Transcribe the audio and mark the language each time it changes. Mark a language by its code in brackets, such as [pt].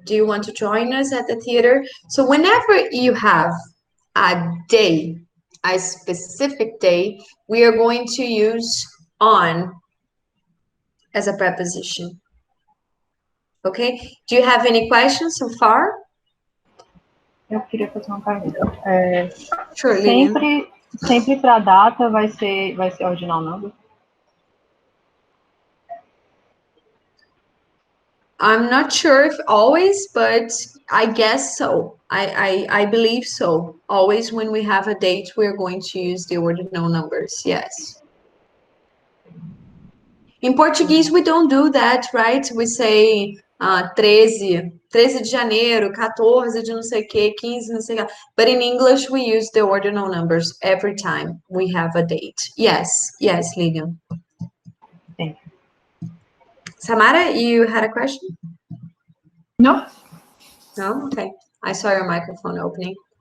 [en] Do you want to join us at the theater? So whenever you have a day, a specific day, we are going to use on as a preposition. Okay? Do you have any questions so far? [pt] Eu queria fazer uma pergunta. [en] Sure, [pt] sempre para a data vai ser [en] ordinal number? I'm not sure if always, but I guess so. I believe so. Always when we have a date, we're going to use the ordinal numbers, yes. In Portuguese, we don't do that, right? We say [pt] 13 de janeiro, 14 de não sei o que, 15 não sei o que. [en] But in English, we use the ordinal numbers every time we have a date. Yes, yes, Lilian. Thank you. Samara, you had a question? No. No? Okay. I saw your microphone opening.